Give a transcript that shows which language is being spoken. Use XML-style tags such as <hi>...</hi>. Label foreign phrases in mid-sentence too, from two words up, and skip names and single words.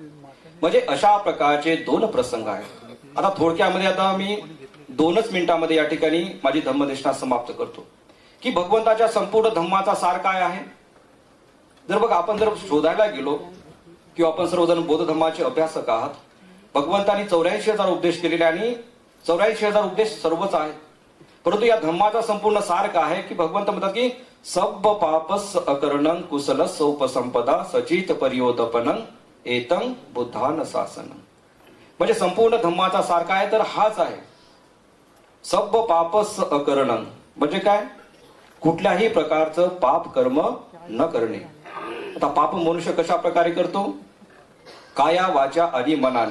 <mr>म्हणजे अशा प्रकारचे दोन प्रसंग आहेत. आता थोडक्यामध्ये आता मी 2 मिनिटांमध्ये या ठिकाणी माझी धम्मदेशना समाप्त करतो की भगवंताच्या संपूर्ण धम्माचा सार काय आहे. जर बघा, आपण जर शोधायला गेलो किंवा आपण सर्वजण बौद्ध धर्माचे अभ्यासक आहात, भगवंतांनी 84,000 उपदेश केलेले आणि 84,000 उपदेश सर्वच आहेत. परंतु या धम्माचा संपूर्ण सार काय आहे की भगवंत म्हणतात की</mr> <pi>सब पापस अकरणं कुशलस उपसंपदा सचित परियोदपनं एतं बुद्धान शासनं.</pi> <mr>म्हणजे संपूर्ण धम्माचा सार काय तर हाच आहे,</mr> <pi>सब पापस अकरणं.</pi> <mr>म्हणजे काय? कुठल्याही प्रकारचं पाप कर्म न करणे. आता पाप मनुष्य कशा प्रकारे करतो? काया, वाचा आणि मनाने.</mr>